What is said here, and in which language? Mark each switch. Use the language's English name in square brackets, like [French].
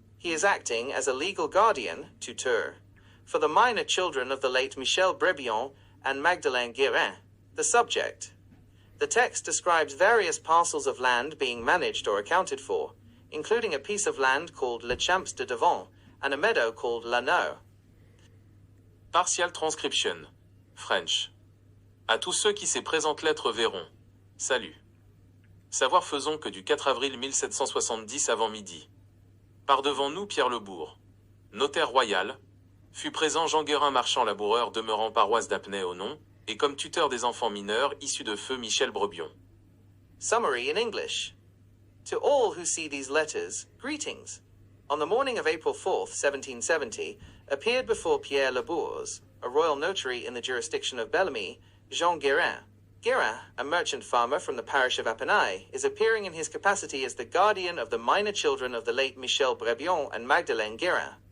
[English] He is acting as a legal guardian, tuteur, for the minor children of the late Michel Brebillon and Magdelaine Guérin. The subject. The text describes various parcels of land being managed or accounted for, including a piece of land called Le Champs de Devant and a meadow called L'Anneau. Partial transcription. French. [French] À tous ceux qui ces présentes lettres verront. Salut. Savoir faisons que du 4 avril 1770 avant midi. Par devant nous Pierre Lebourg, notaire royal, fut présent Jean Guérin marchand laboureur demeurant paroisse d'Apnay au nom, et comme tuteur des enfants mineurs issus de feu Michel Brebion. [English] Summary in English. To all who see these letters, greetings. On the morning of April 4th, 1770, appeared before Pierre Lebourg, a royal notary in the jurisdiction of Bellamy, Jean Guérin. Guérin, a merchant farmer from the parish of Apnay, is appearing in his capacity as the guardian of the minor children of the late Michel Brebion and Magdelaine Guérin.